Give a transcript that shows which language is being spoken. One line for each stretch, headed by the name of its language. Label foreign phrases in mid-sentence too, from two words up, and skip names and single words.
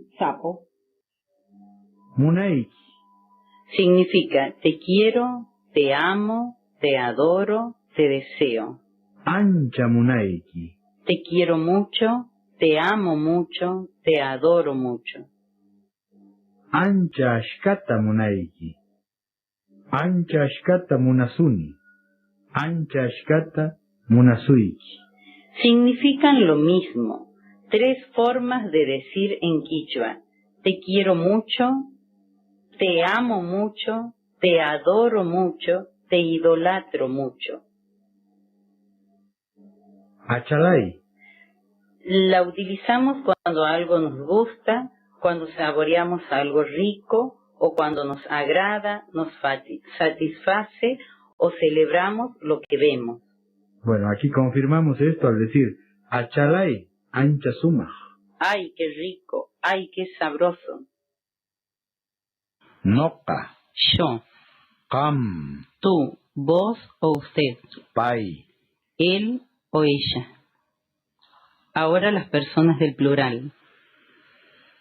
Spanish: sapo.
Quechua: Munaiki.
Spanish: Significa te quiero, te amo, te adoro, te deseo.
Quechua: Ancha Munaiki.
Spanish: Te quiero mucho, te amo mucho, te adoro mucho.
Quechua: Ancha Ashkata Munaiki. Ancha Ashkata Munasuni. Ancha Ashkata Munasuiki.
Spanish: Significan lo mismo, tres formas de decir en quichua. Te quiero mucho, te amo mucho, te adoro mucho, te idolatro mucho.
Quechua: Achalay.
Spanish: La utilizamos cuando algo nos gusta, cuando saboreamos algo rico o cuando nos agrada, nos satisface o celebramos lo que vemos. Bueno, aquí confirmamos esto al decir
Quechua: Achalay, ancha sumaj.
Spanish: ¡Ay, qué rico! ¡Ay, qué sabroso!
Quechua: Noca,
Spanish: Yo,
Quechua: Cam,
Spanish: tú, vos o usted,
Quechua: Pai.
Spanish: él o ella. Ahora las personas del plural.